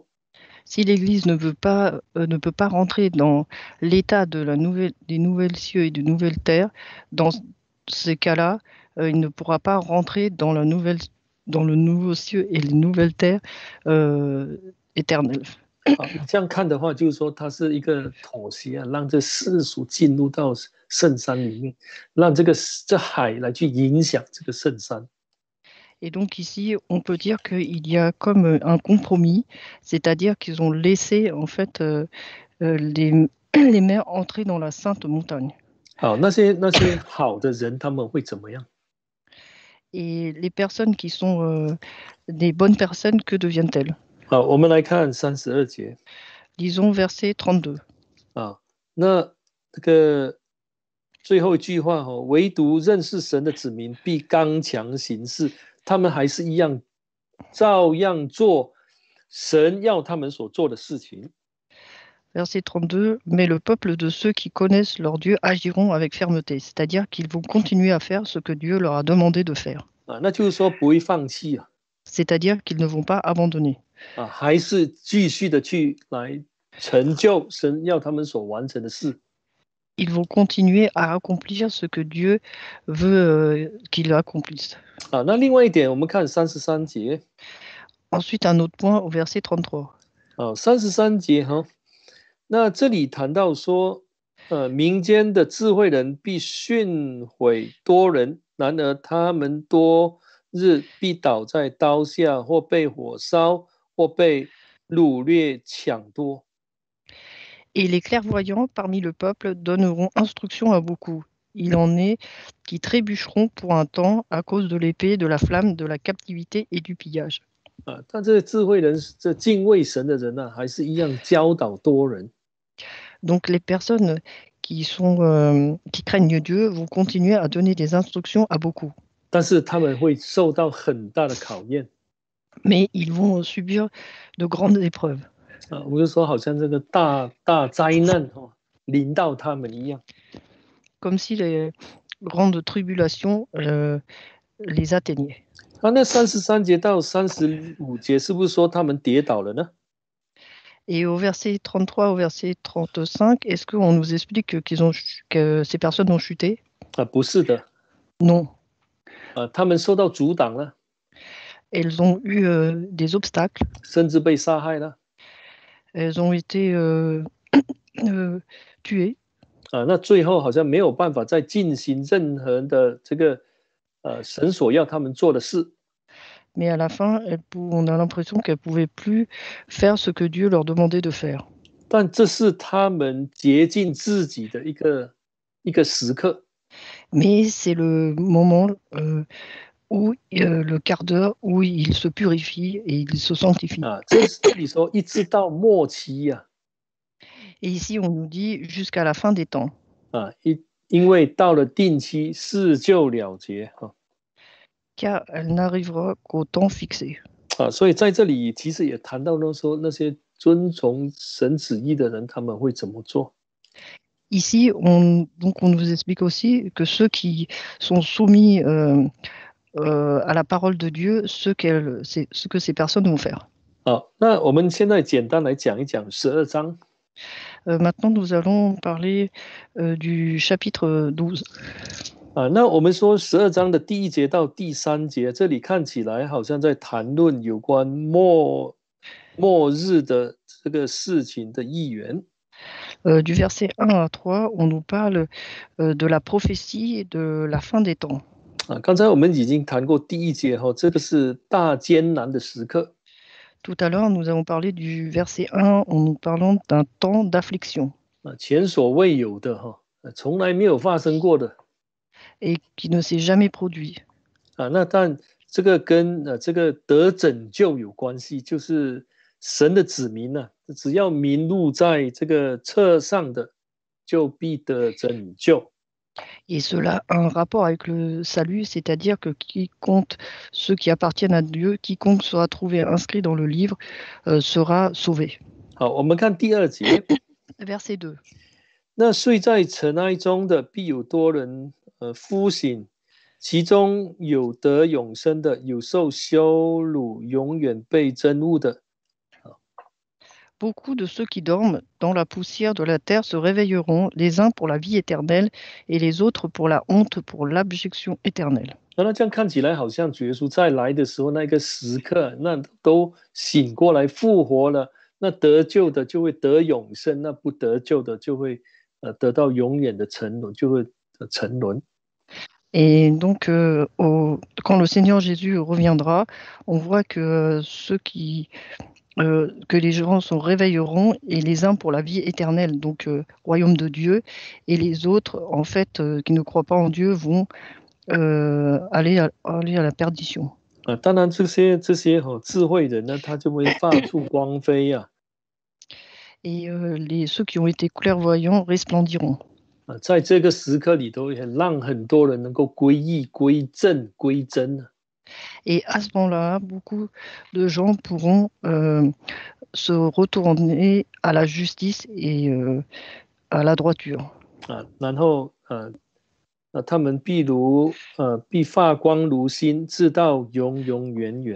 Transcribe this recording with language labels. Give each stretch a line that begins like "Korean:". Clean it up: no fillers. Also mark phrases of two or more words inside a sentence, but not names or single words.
French: Si l'Église ne peut pas rentrer dans l'état des nouvelles cieux et de nouvelles terres, dans ces cas-là, il ne pourra pas rentrer dans le nouveau cieux et les nouvelles terres éternelles.
Chinese: 这样看的话，就是说它是一个妥协啊，让这世俗进入到圣山里面，让这海来去影响这个圣山。
French: Et donc ici, on peut dire qu'il y a comme un compromis, c'est-à-dire qu'ils ont laissé en fait les mers entrer dans la sainte montagne.
Chinese: 好，那些好的人他们会怎么样？
French: Et les personnes qui sont des bonnes personnes, que deviennent-elles?
Chinese: 好，我们来看32节。
French: Lisons verset 32.
Chinese: 那这个最后一句话哦，唯独认识神的子民必刚强行事，他们还是一样，照样做神要他们所做的事情。
French: Verset 32, mais le peuple de ceux qui connaissent leur Dieu agiront avec fermeté, c'est-à-dire qu'ils vont continuer à faire ce que Dieu leur a demandé de faire.
Chinese: 那就是说不会放弃啊，
French: C'est-à-dire qu'ils ne vont pas abandonner.
Chinese: 还是继续的去来成就神要他们所完成的事。
French: Ils vont continuer à accomplir ce que Dieu veut qu'ils accomplissent.
Chinese: 那另外一点，我们看33节。
French: Ensuite, un autre point au verset 33.
Chinese: 33 节哈，那这里谈到说，民间的智慧人必训诲多人，然而他们多日必倒在刀下，或被火烧，或被掳掠抢夺。
French: Et les clairvoyants parmi le peuple donneront instruction à beaucoup. Il en est qui trébucheront pour un temps à cause de l'épée, de la flamme, de la captivité et du pillage.
Chinese: 但这个智慧人，这敬畏神的人呢，还是一样教导多人。
French: Donc les personnes qui craignent Dieu vont continuer à donner des instructions à beaucoup.
Chinese: 但是他们会受到很大的考验。
French: Mais ils vont subir de grandes épreuves.
Chinese: 我们就说，好像这个大灾难临到他们一样。
French: Comme si les grandes tribulations les atteignaient.
Chinese: 那33节到35节是不是说他们跌倒了呢？
French: Et au verset 33 au verset 35, est-ce qu'on nous explique que ces personnes ont chuté?
Chinese: 不是的，
French: Non.
Chinese: 他们受到阻挡了，
French: Elles ont eu des obstacles.
Chinese: 甚至被杀害了。
French: Elles ont été tuées.
Chinese: 那最后好像没有办法再进行任何的这个神所要他们做的事。
French: Mais à la fin, on a l'impression qu'elles ne pouvaient plus faire ce que Dieu leur demandait de faire.
Chinese: 但这是他们洁净自己的一个时刻。
French: Mais c'est le moment où le quart d'heure où ils se purifient et ils se sanctifient.
Chinese: 这里说一直到末期呀。
French: Et ici, on nous dit jusqu'à la fin des temps.
Chinese: 因为到了定期，事就了结。
French: Car elle n'arrivera qu'au temps fixé.
Chinese: 所以在这里其实也谈到说那些遵从神旨意的人，他们会怎么做。
French: Ici, donc on nous explique aussi que ceux qui sont soumis à la parole de Dieu, ce que ces personnes vont faire.
Chinese: 好，那我们现在简单来讲一讲12章。
French: Maintenant, nous allons parler du chapitre 12.
Chinese: 那我们说12章的第1节到第3节，这里看起来好像在谈论有关末日的这个事情的预言。
French: Du verset 1 à 3, on nous parle de la prophétie de la fin des temps.
Chinese: 刚才我们已经谈过第1节，这个是大艰难的时刻。
French: Tout à l'heure, nous avons parlé du verset 1 en nous parlant d'un temps d'affliction.
Chinese: 前所未有的，从来没有发生过的。
French: Et qui ne s'est jamais produit.
Chinese: 那但这个跟这个得拯救有关系，就是神的子民呢，只要名录在这个册上的，就必得拯救。
French: Et cela a un rapport avec le salut, c'est-à-dire que ceux qui appartiennent à Dieu, quiconque sera trouvé inscrit dans le livre sera sauvé.
Chinese: 好，我们看第2节。
French: Verset 2.
Chinese: 那睡在尘埃中的，必有多人呼醒，其中有得永生的，有受羞辱，永远被憎恶的。
French: Beaucoup de ceux qui dorment dans la poussière de la terre se réveilleront, les uns pour la vie éternelle et les autres pour la honte, pour l'abjection éternelle.
Chinese: 那这样看起来好像主耶稣再来的时候那个时刻，那都醒过来复活了，那得救的就会得永生，那不得救的就会得到永远的沉沦，就会沉沦。
French: Et donc, quand le Seigneur Jésus reviendra, on voit que que les gens se réveilleront, et les uns pour la vie éternelle, donc royaume de Dieu, et les autres, en fait, qui ne croient pas en Dieu, vont aller à la perdition.
Chinese: 当然这些智慧人呢，他就会发出光辉啊。
French: Et ceux qui ont été clairvoyants resplendiront.
Chinese: 在这个时刻里头，也让很多人能够归义、归正、归真。
French: Et à ce moment-là, beaucoup de gens pourront se retourner à la justice et à la droiture.
Chinese: 然后他们必发光如星，直到永永远远。